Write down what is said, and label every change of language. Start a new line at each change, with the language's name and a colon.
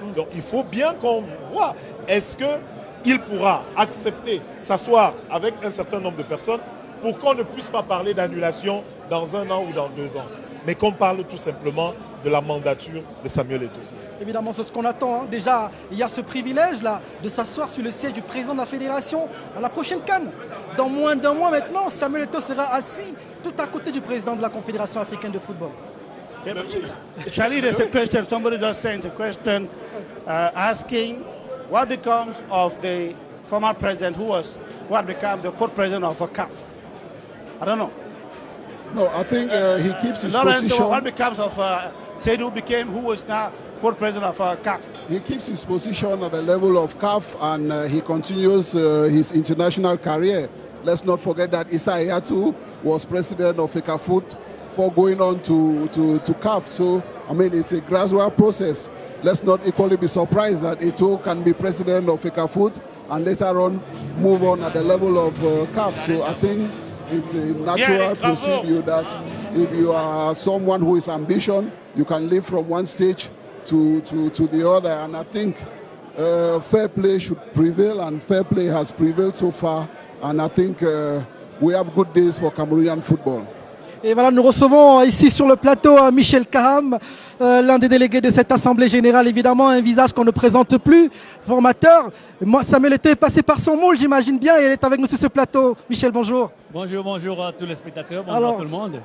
French: Donc il faut bien qu'on voit, est-ce qu'il pourra accepter, s'asseoir avec un certain nombre de personnes pour qu'on ne puisse pas parler d'annulation dans 1 an ou dans 2 ans, mais qu'on parle tout simplement de la mandature de Samuel Eto'o. Évidemment, c'est ce qu'on attend. Déjà, il y a ce privilège-là de s'asseoir sur le siège du président de la fédération à la prochaine CAN. Dans moins d'1 mois maintenant, Samuel Eto'o sera assis tout à côté du président de la Confédération africaine de football.
English: Charlie, there's a question. Somebody just sent a question asking what becomes of the former president what became the 4th president of CAF. I don't know. No, I think he keeps his Lawrence, position. what becomes of Seydou who was now 4th president of CAF? He keeps his position at the level of CAF, and he continues his international career. Let's not forget that Issa Hayatou was president of FECAFOOT before going on to CAF. So, I mean, it's a gradual process. Let's not equally be surprised that Eto'o can be president of FECAFOOT and later on move on at the level of CAF. So I think it's a natural procedure that if you are someone who is ambitious, you can live from one stage to the other. And I think fair play should prevail, and fair play has prevailed so far. And I think we have good days for Cameroonian football.
French: Et voilà, nous recevons ici sur le plateau Michel Kaham, l'un des délégués de cette Assemblée Générale, évidemment, un visage qu'on ne présente plus, formateur. Moi, Samuel Eto'o est passé par son moule, j'imagine bien, et il est avec nous sur ce plateau. Michel, bonjour. Bonjour à tous les spectateurs, bonjour Alors, à tout le monde.